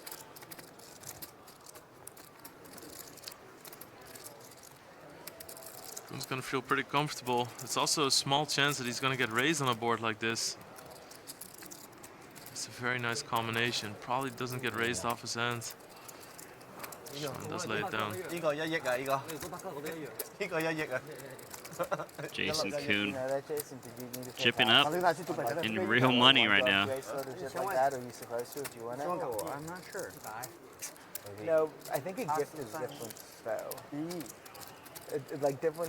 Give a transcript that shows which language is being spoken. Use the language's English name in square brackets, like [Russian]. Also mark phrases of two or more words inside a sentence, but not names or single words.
[English] Koon's going to feel pretty comfortable. It's also a small chance that he's going to get raised on a board like this. It's a very nice combination. Probably doesn't get raised off his hands. Sean does lay it down. [Cantonese] 呢個1億啊，呢個1億啊。 [English] Jason Koon You know that, Jason? Did you need to say chipping that? up in real money right now. Just like that, or are you supposed to? Do you want it? I'm not sure. No, I think a gift is different, though. Like different.